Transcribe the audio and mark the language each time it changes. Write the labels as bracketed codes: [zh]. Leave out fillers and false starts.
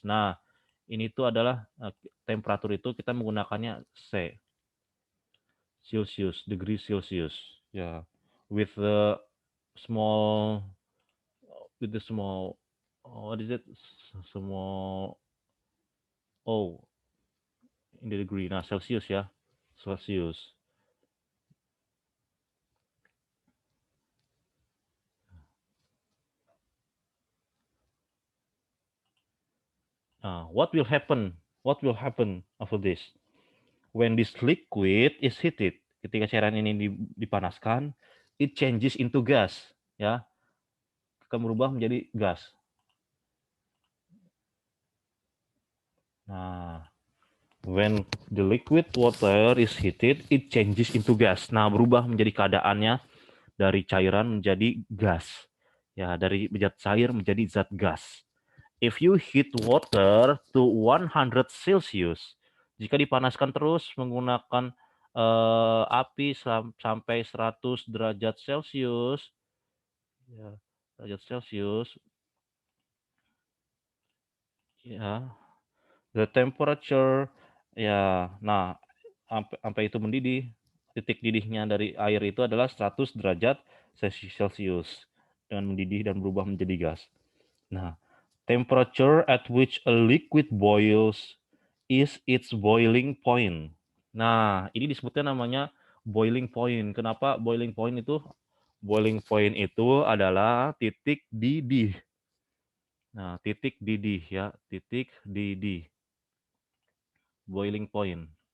[id] Nah, ini tuh adalah temperatur itu kita menggunakannya C, Celsius, degree Celsius. [en] Ya, with the small, with the small, what is it? Small O in the degree. [id] Nah, Celsius ya, Celsius. [en] What will happen? What will happen after this? When this liquid is heated, [id] ketika cairan ini dipanaskan, [en] it changes into gas, ya, [id] akan berubah menjadi gas. [en] Nah, when the liquid water is heated, it changes into gas. [id] Nah, berubah menjadi keadaannya dari cairan menjadi gas. Ya, dari zat cair menjadi zat gas. [en] If you heat water to 100 Celsius, [id] jika dipanaskan terus menggunakan api sampai 100 derajat Celcius, ya, derajat Celcius, ya, [en] the temperature, [id] ya, nah, sampai itu mendidih, titik didihnya dari air itu adalah 100 derajat Celcius dengan mendidih dan berubah menjadi gas. [en] Nah, temperature at which a liquid boils is its boiling point. [id] Nah, ini disebutnya namanya boiling point. Kenapa boiling point itu? Boiling point itu adalah titik didih. Nah, titik didih ya, titik didih. Boiling point.